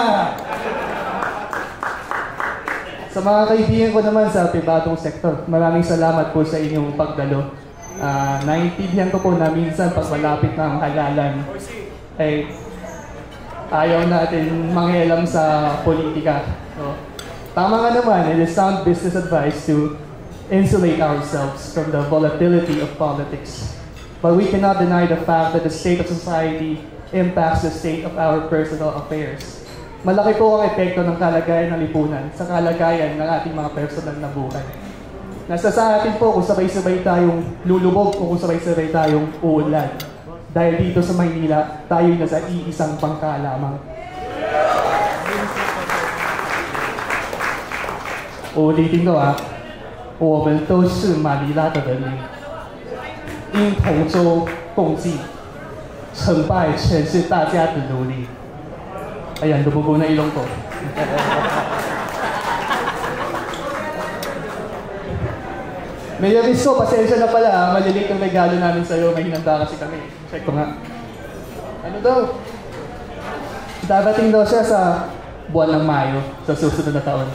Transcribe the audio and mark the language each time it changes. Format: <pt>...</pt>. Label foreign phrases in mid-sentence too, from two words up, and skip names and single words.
<tl>Sa mga kaibigan ko naman sa pribadong sektor, maraming salamat po sa inyong pagdalo. Naiintindihan ko po na minsan pag malapit na ang halalan, ay ayaw natin manghialam sa politika. So, tama nga naman,</tl> <en>it is sound business advice to insulate ourselves from the volatility of politics. But we cannot deny the fact that the state of society impacts the state of our personal affairs.</en> <tl>Malaki po ang epekto ng kalagayan ng lipunan sa kalagayan ng ating mga personal na buhay. Nasa sa atin po kung sabay-sabay tayong lulubog o kung sabay-sabay tayong uunlad. Dahil dito sa Maynila, tayo'y nasa iisang bangka lamang. Ulitin ko</tl> <zh>我们都是马尼拉的人民，因同舟共济，成败全是大家的努力。</zh> <tl>Ayan, lumubo na ilong ko. Mayor Rizzo, pasensya na pala, malilit ang regalo namin sa'yo, may hinanda kasi kami. Check ko nga. Ano daw? Darating daw siya sa buwan ng Mayo, sa susunod na taon.</tl>